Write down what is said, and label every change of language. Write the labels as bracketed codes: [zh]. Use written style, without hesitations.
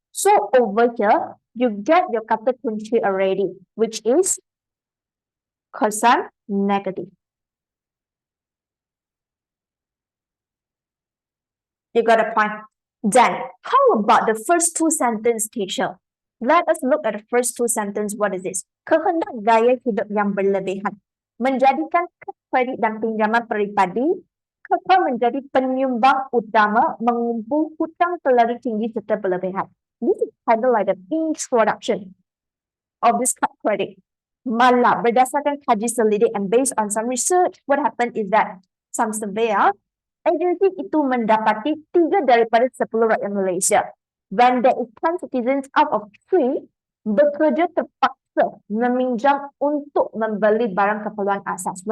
[en] So over here, you get your kata kunci already, which is kesan negative. You got a point. Then, how about the first two sentences, teacher? Let us look at the first two sentences. What is this? [ms] Kehendak gaya hidup yang berlebihan. Menjadikan kredit dan pinjaman pribadi kekal menjadi penyumbang utama mengumpul hutang terlalu tinggi serta berlebihan. [en] This is kind of like the introduction of this card credit. [ms] Malah, berdasarkan kaji selidik [en] and based on some research, what happened is that some surveyor [ms] agensi itu mendapati 3 daripada 10 rakyat Malaysia. [en] When there is 10 citizens out of 3 [ms] bekerja terpaksa meminjam untuk membeli barang keperluan asas.